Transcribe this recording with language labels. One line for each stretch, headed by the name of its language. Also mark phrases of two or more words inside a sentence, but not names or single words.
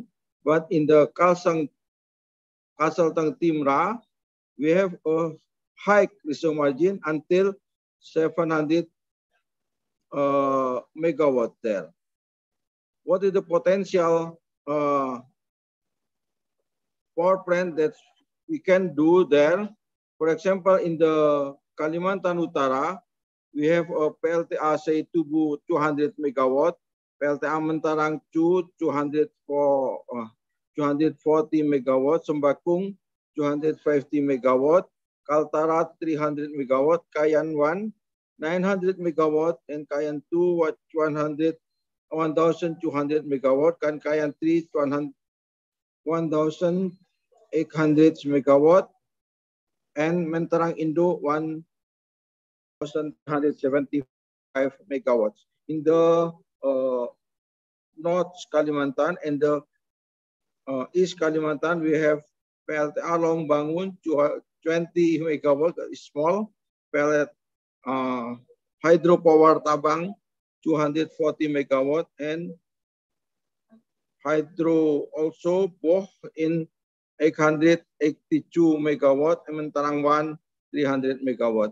English: But in the Kalsel Tang Timra, we have a high reserve margin until 700 megawatt there. What is the potential power plant that we can do there? For example, in the Kalimantan Utara, we have a PLTA say Tugu 200 megawatt, PLTA Mentarang 240 megawatt, Sembakung 250 megawatt, Kaltara 300 megawatt, Kayan 1 900 megawatt, and Kayan 2 1,200 megawatt, and Kayan 3 1,800 megawatt, and Mentarang Indo 1,175 megawatts. In the North Kalimantan and the East Kalimantan, we have PLTA Long Bangun 20 megawatt, small, pellet hydropower Tabang 240 megawatt, and hydro also Boh in 882 megawatt, and Mentarang 1 300 megawatt.